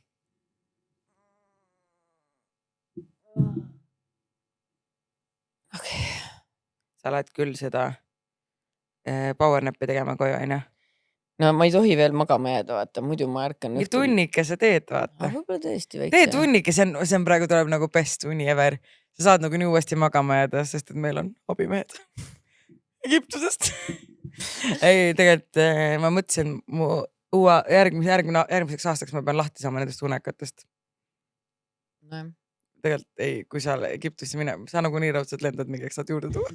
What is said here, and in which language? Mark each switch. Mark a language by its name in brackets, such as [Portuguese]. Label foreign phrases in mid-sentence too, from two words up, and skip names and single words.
[Estonian] Okay. Sa lähed küll seda powernappi tegema koju, aina? No ma ei tohi veel magama jääda, vaata, muidu ma ärkan. Nii tunnike sa teed, vaata. Võib-olla tõesti väikse. Tee tunnike, see on praegu tuleb nagu best uni ever. Sa saad nagu nii uuesti magama jääda, sest et meil on abimehed Egiptusest. Ei, tegelikult ma mõtlesin mu järgmiseks aastaks ma pean lahti saama nendest unekatest. No. Tegelikult ei, kui sa Egiptusse minema, sa nagu nii raudselt lendad mingiks saad juurde tuua.